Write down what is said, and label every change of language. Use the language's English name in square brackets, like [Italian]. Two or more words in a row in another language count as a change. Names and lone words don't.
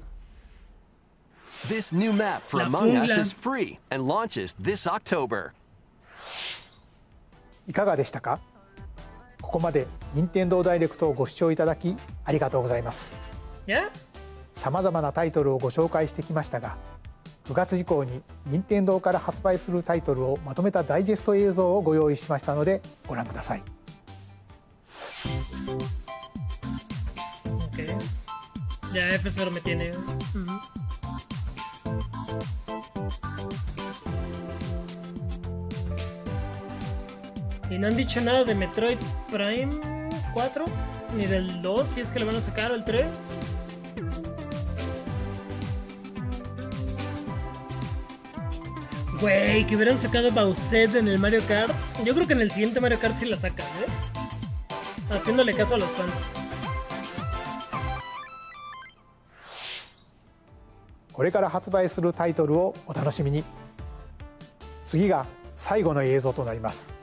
[English] This new map for Among Us is free and launches this October. [Japanese] いかがでしたか？ここまで任天堂ダイレクトをご視聴いただきありがとうございます。さまざまなタイトルをご紹介してきましたが、9月以降に任天堂から発売するタイトルをまとめたダイジェスト映像をご用意しましたのでご覧ください。 [Spanish] Okay. Ya F0 me tiene. Y no han dicho nada de Metroid Prime 4, ni del 2, si es que le van a sacar, o el 3. Güey, que hubieran sacado Bowser en el Mario Kart. Yo creo que en el siguiente Mario Kart sí la sacan, haciéndole caso a los fans. [Japanese] これから発売するタイトルをお楽しみに。次が最後の映像となります。